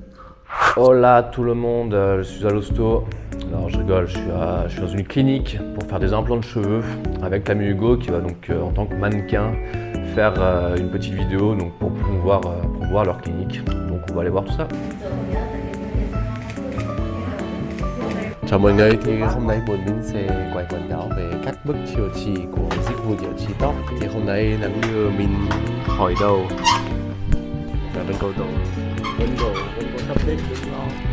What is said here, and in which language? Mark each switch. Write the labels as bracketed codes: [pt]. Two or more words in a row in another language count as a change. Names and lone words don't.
[fr] Hola tout le monde, je suis à l'hosto. Alors je rigole, je suis dans une clinique pour faire des implants de cheveux avec l'ami Hugo qui va donc en tant que mannequin faire une petite vidéo donc, pour promouvoir leur clinique. Donc on va aller voir tout ça. [vi] Chào mọi người, thì hôm nay bọn mình sẽ quay quảng cáo về các bước chữa trị của dịch vụ chữa trị tóc. Thì hôm nay là như mình hỏi đầu là Vân Cầu sắp đến đúng không?